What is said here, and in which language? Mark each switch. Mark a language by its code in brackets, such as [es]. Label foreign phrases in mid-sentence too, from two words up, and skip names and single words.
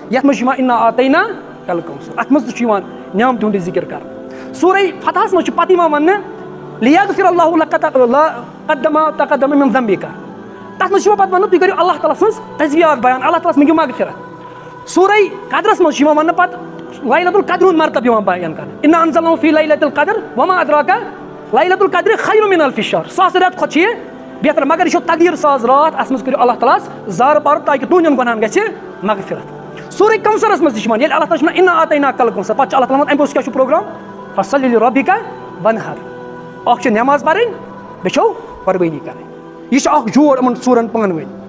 [ks] یَتھ منٛز چھُ یِوان [ar] انا اعطیناک الکوثر, [ks] اَتھ منٛز تہِ چھُ یِوان نعمتہِ ہُنٛدُے ذِکر کرنہٕ. سورہ فتحس منٛز چھُ پتہٕ یِوان وَننہٕ [ar] لیغفر اللہ لک تقدم من ذنبک. [ks] تَتھ منٛز چھُ یِوان پتہٕ وَننہٕ تُہۍ کٔرِو اللہ تعالیٰ سٕنٛز تجویٖزات بیان, اللہ تعالیٰ ہس منٛگِو مغفرت. سورہ قدرس منٛز چھُ یِوان وَننہٕ پتہٕ لیلۃ القدر ہُنٛد مرتب یِوان بیان کرنہٕ. [ar] انا انزلناه فی لیلۃ القدر وما ادراک لیلۃ القدر خیر من الف شہر. [ks] 1000 رٮ۪تہٕ کھۄتہٕ چھِ یہِ بہتر, مگر یہِ چھُ تقدیٖر ساز راتھ. اَتھ منٛز کٔرِو اللہ تعالیٰ ہس زارٕ پارٕ تاکہِ تُہنٛدٮ۪ن گۄناہن گژھِ مغفرت. سورہ کوثرس منٛز تہِ چھُ یِوان ییٚلہِ اللہ تعالیٰ چھُ وَنان [ar] انا اعطیناک الکوثر, [ks] پتہٕ چھُ اللہ تعالیٰ وَنان اَمہِ پوٚتُس کیٛاہ چھُ پروگرام, [ar] فصل لربک وانحر. [ks] اکھ چھِ نٮ۪ماز پرٕنۍ, بیٚیہِ چھو قۄربٲنی کرٕنۍ. یہِ چھُ اکھ جوڑ یِمن ژورن پانہٕ ؤنۍ.